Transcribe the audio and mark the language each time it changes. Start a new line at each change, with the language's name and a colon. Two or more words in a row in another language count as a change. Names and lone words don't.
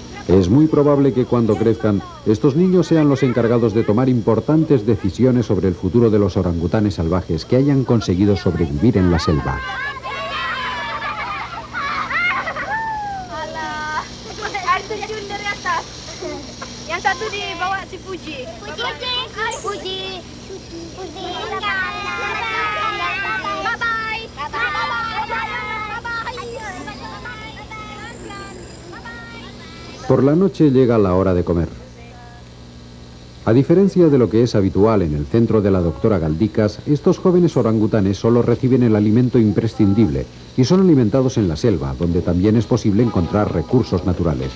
Spanish: Es muy probable que cuando crezcan, estos niños sean los encargados de tomar importantes decisiones sobre el futuro de los orangutanes salvajes que hayan conseguido sobrevivir en la selva.
Indonesian: Air terjun dari atas. Yang satu dibawa si Puji. Puji.
Spanish: Por la noche llega la hora de comer. A diferencia de lo que es habitual en el centro de la doctora Galdicas, estos jóvenes orangutanes solo reciben el alimento imprescindible y son alimentados en la selva, donde también es posible encontrar recursos naturales.